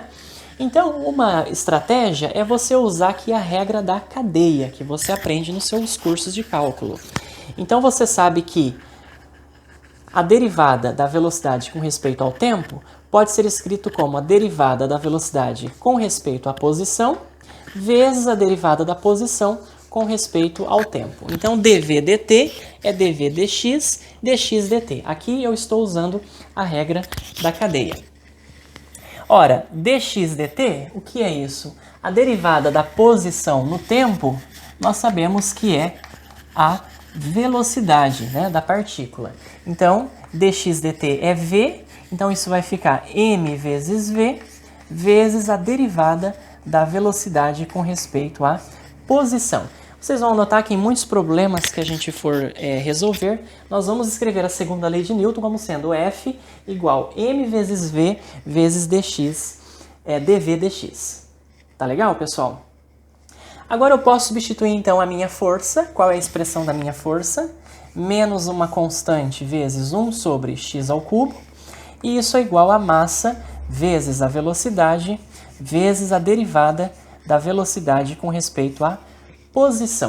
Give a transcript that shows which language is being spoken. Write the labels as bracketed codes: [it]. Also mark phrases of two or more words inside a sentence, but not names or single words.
[pt] Então, uma estratégia é você usar aqui a regra da cadeia, que você aprende nos seus cursos de cálculo. Então, você sabe que a derivada da velocidade com respeito ao tempo pode ser escrito como a derivada da velocidade com respeito à posição vezes a derivada da posição com respeito ao tempo. Então, dv dt é dv dx, dx dt. Aqui eu estou usando a regra da cadeia. Ora, dx dt, o que é isso? A derivada da posição no tempo, nós sabemos que é a velocidade, né, da partícula. Então, dx dt é v, então isso vai ficar m vezes v, vezes a derivada da velocidade com respeito à posição. Vocês vão notar que em muitos problemas que a gente for resolver, nós vamos escrever a segunda lei de Newton como sendo F igual m vezes v vezes dx, dv dx. Tá legal, pessoal? Agora eu posso substituir então a minha força. Qual é a expressão da minha força? Menos uma constante vezes 1 sobre x ao cubo. E isso é igual a massa vezes a velocidade vezes a derivada da velocidade com respeito à posição.